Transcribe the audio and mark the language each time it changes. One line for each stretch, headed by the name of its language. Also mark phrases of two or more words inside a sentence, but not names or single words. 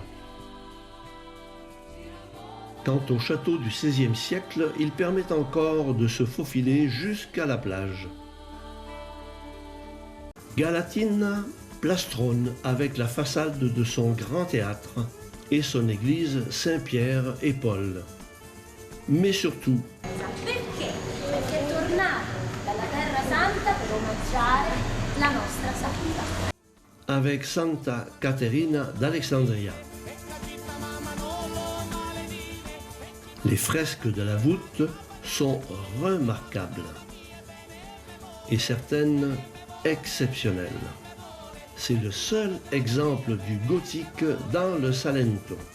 French: Quant au château du XVIe siècle, il permet encore de se faufiler jusqu'à la plage. Galatina plastrone avec la façade de son grand théâtre et son église Saint-Pierre et Paul. Mais surtout,
Italian: Perché? Perché è tornato dalla Terra Santa per omaggiare la nostra santità.
French: avec Santa Caterina d'Alexandria. Les fresques de la voûte sont remarquables et certaines exceptionnelles. C'est le seul exemple du gothique dans le Salento.